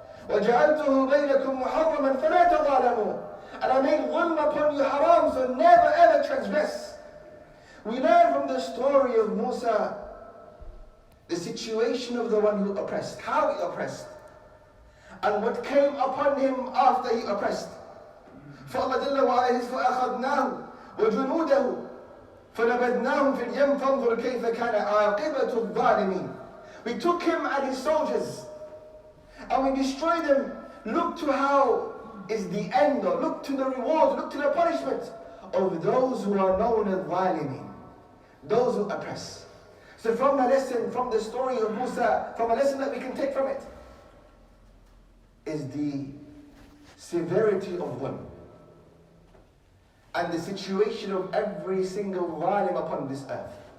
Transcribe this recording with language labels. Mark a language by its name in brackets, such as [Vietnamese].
[Arabic] وَجَعَلْتُهُ بَيْنَكُمْ مُحَرَّمًا فَلَا تَظَالَمُوا. [English] And I made dhulm upon you haram, so never ever transgress. We learn from the story of Musa the situation of the one who oppressed, how he oppressed, and what came upon him after he oppressed. For Allah Jalla wa Ala says, [Arabic] فَأَخَذْنَاهُ وَجُنُودَهُ فَنَبَذْنَاهُمْ فِي الْيَمِّ فَانظُرْ كَيْفَ كَانَ عَاقِبَةُ الظَّالِمِينَ. [English] We took him and his soldiers and we destroyed them. Look to how is the end, or look to the reward, look to the punishment of those who are known as zalimin, those who oppress. So from the lesson, from the story of Musa, from a lesson that we can take from it, is the severity of dhulm and the situation of every single zalim upon this earth.